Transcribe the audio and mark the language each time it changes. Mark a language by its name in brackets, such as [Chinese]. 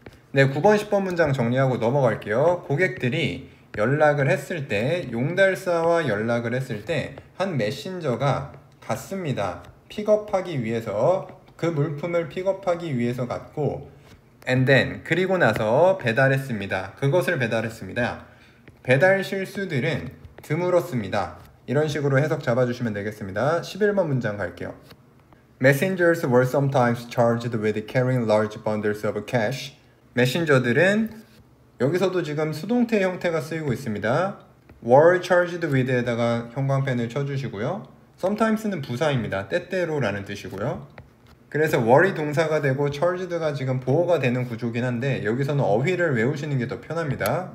[Korean] 네, 9번, 10번 문장 정리하고 넘어갈게요. 고객들이 연락을 했을 때, 용달사와 연락을 했을 때 한 메신저가 갔습니다. 픽업하기 위해서, 그 물품을 픽업하기 위해서 갔고 [English] and then, [Korean] 그리고 나서 배달했습니다. 그것을 배달했습니다. 배달 실수들은 드물었습니다. 이런 식으로 해석 잡아주시면 되겠습니다. 11번 문장 갈게요. [English] Messengers were sometimes charged with carrying large bundles of cash. [Korean] 메신저들은 여기서도 지금 수동태 형태가 쓰이고 있습니다. were charged with에다가 형광펜을 쳐주시고요. sometimes는 부사입니다. 때때로라는 뜻이고요. 그래서 were이 동사가 되고 charged가 지금 보어가 되는 구조긴 한데 여기서는 어휘를 외우시는 게 더 편합니다.